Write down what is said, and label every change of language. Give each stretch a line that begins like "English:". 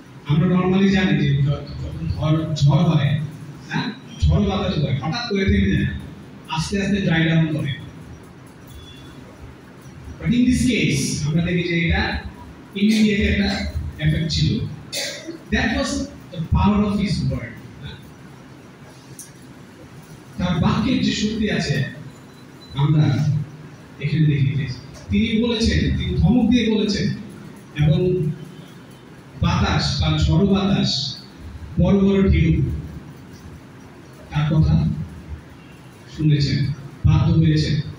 Bangla: আমরা নরমালি জানি যে যখন ঝড় হয়, হ্যাঁ, ঝড় বাতাস হয়, হঠাৎ করে থেমে যায়, আস্তে আস্তে
English: dry down
Bangla: করে।
English: But in this case,
Bangla: আমরা দেখি যে এটা ইমিডিয়েট একটা এফেক্ট ছিল।
English: That was the power of his word.
Bangla: তার বাক্যের যে শক্তি আছে আমরা এখানে দেখি যে তিনি বলেছেন, তিনি ধমক দিয়ে বলেছেন, এবং বাতাস বা ঝড়ো বাতাস, বড় বড় ঢেউ তার কথা শুনেছেন, বাধ্য হয়েছেন।